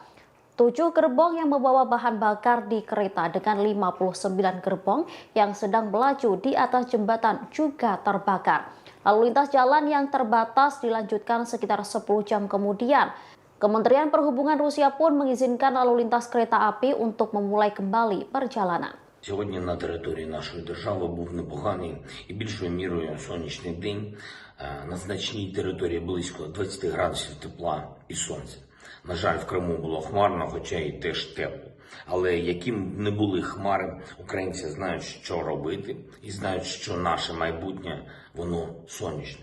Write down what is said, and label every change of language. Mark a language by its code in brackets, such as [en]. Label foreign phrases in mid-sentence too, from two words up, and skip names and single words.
[id] 7 gerbong yang membawa bahan bakar di kereta dengan 59 gerbong yang sedang melaju di atas jembatan juga terbakar. Lalu lintas jalan yang terbatas dilanjutkan sekitar 10 jam kemudian. Kementerian Perhubungan Rusia pun mengizinkan lalu lintas kereta api untuk memulai kembali perjalanan. [uk] Сьогодні на території нашої держави був непоганий і більшою мірою сонячний день. На значній території близько 20 градусів тепла і сонця. На жаль, в Криму було хмарно, хоча й теж тепло. Але яким б не були хмари, українці знають, що робити, і знають, що наше майбутнє, воно сонячне.